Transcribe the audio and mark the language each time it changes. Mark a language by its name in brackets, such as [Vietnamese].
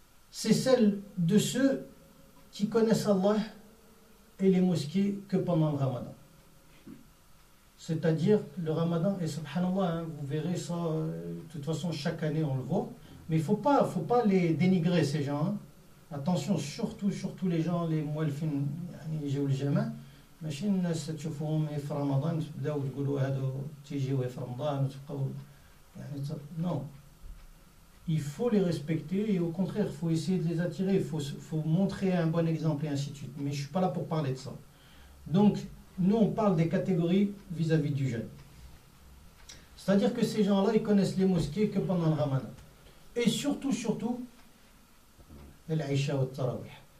[French] C'est celle de ceux qui connaissent Allah et les mosquées que pendant le Ramadan. C'est-à-dire le Ramadan, et subhanallah, hein, vous verrez ça, de toute façon chaque année on le voit, mais il ne faut pas les dénigrer ces gens. Hein. Attention, surtout les gens, les mualfin, [Arabic] يجيو الجامع ماشي الناس تشوفوهم في رمضان تبداو تقولوا هادو تيجيو في رمضان وتبقاو يعني non. [French] Il faut les respecter et au contraire, il faut essayer de les attirer, il faut montrer un bon exemple et ainsi de suite. Mais je ne suis pas là pour parler de ça. Donc, nous, on parle des catégories vis-à-vis du jeûne. C'est-à-dire que ces gens-là, ils connaissent les mosquées que pendant le Ramadan. Et surtout, l'Aïcha ou le Tarawih.